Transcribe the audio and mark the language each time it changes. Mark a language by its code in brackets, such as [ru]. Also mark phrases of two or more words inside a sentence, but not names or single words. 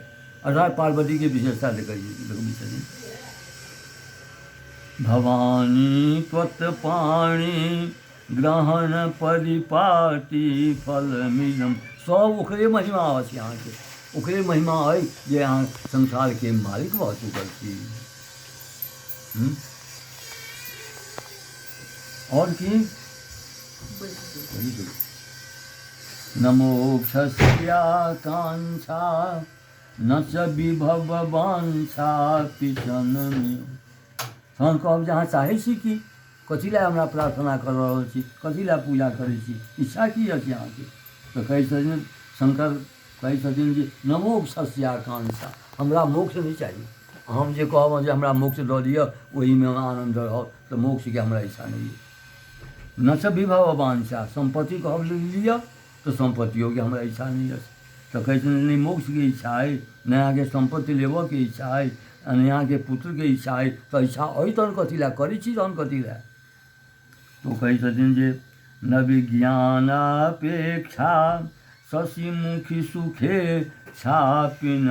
[mai] अर्थात पार्वती के विशेषता देखबै छथिन। [sa] भवानी त्वत्पाणि ग्रहण परिपाटी फलमिदम। [mai] सब ओकरे महिमा अछि अहाँके, ओकरे महिमा अइ जे अहाँ संसार के मालिक भऽ चुकल छी। और की [sa] न मोक्षस्याकांक्षा न च विभव वांछा पिछन में। [mai] तहन कहब जे अहाँ चाहै छी कि कथी लए हमरा प्रार्थना कर रहल छी, कथी लए पूजा करै छी, इच्छा की अछि अहाँके। तऽ कहै छथिन शंकर, कहै छथिन जे [sa] न मोक्षस्याकांक्षा, [mai] हमरा मोक्ष नहि चाही। हम जे कहब जे हमरा मोक्ष दऽ दिअ, ओहीमे आनन्द रहब, तऽ मोक्षके हमरा इच्छा नहीं है। [sa] न च विभव वांछा, [mai] संपत्ति कहब लिअ तऽ संपत्तियोके हमरा इच्छा नहीं अछि। तऽ कहै छथिन नहि मोक्षके इच्छा अइ, नहि अहाँके संपत्ति लेबऽके इच्छा अइ, नहि अहाँके पुत्रके इच्छा अइ। तऽ इच्छा अइ तहन कथी लए करै छी, तहन कथी लए। तो कहै छथिन जे [sa] न विज्ञानापेक्षा शशिमुखी सुखे छापि न पुनः।